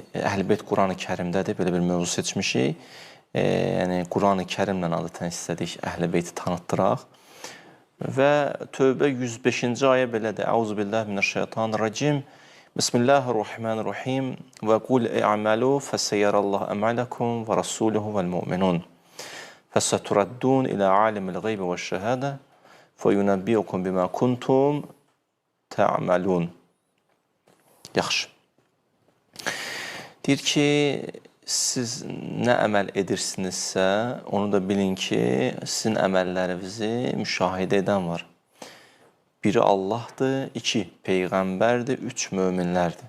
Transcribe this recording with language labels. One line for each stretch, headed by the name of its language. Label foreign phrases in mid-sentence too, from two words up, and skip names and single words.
Azerbaijani: Əhl-i Beyt Quran-ı Kərimdədir. Belə bir mövzu seçmişik. Yəni, Quran-ı Kərimlə adətən istədik Əhl-i Beyti tanıtdıraq. Və Tövbə 105-ci ayə belədir.
Arabic: أعوذ بالله من الشيطان الرجيم. بسم الله الرحمن الرحيم. وقل اعملوا فسيرى الله عملكم ورسوله والمؤمنون. فَسَتُرَدُّونَ إِلَى عَالِمِ الْغَيْبِ وَالشَّهَادَةِ فَيُنَبِّئُكُم بِمَا كُنتُمْ تَعْمَلُونَ.
Azerbaijani: Yaxşı. Deyir ki, siz nə əməl edirsinizsə, onu da bilin ki, sizin əməllərinizi müşahidə edən var. Biri Allahdır, iki Peyğəmbərdir, üç möminlərdir.